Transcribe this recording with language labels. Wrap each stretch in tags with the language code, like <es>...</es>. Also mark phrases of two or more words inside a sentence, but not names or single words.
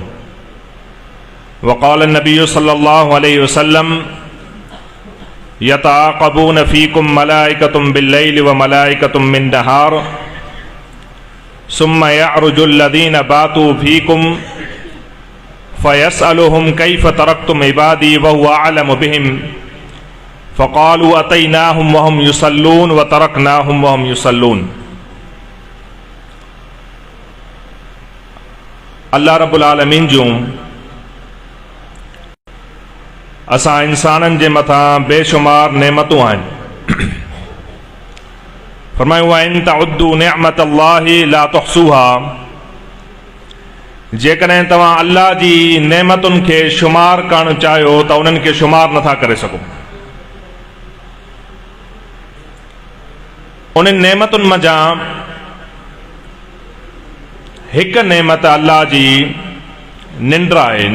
<ar>وقال النبي صلى الله عليه وسلم يتعاقبون فيكم ملائكة بالليل وملائكة بالنهار ثم يعرج الذين باتوا فيكم فيسألهم كيف تركتم عبادي وهو أعلم بهم فقالوا أتيناهم وهم يصلون وتركناهم وهم يصلون व तरकनाहुम व हुम युसल्लून। الله رب العالمين</ar> <sd>जूं असां इंसाननि जे मथां बेशुमार नेमतूं आहिनि।</sd> <ar>फरमायो وإن تعدوا نعمة الله لا تحصوها,</ar> <sd>जेकॾहिं तव्हां अल्लाह जी नेमतुनि खे शुमार करणु चाहियो त उन्हनि खे शुमार नथा करे सघो। उन्हनि नेमतुनि मंझां हिकु नेमत अल्लाह जी निंड आहे।</sd>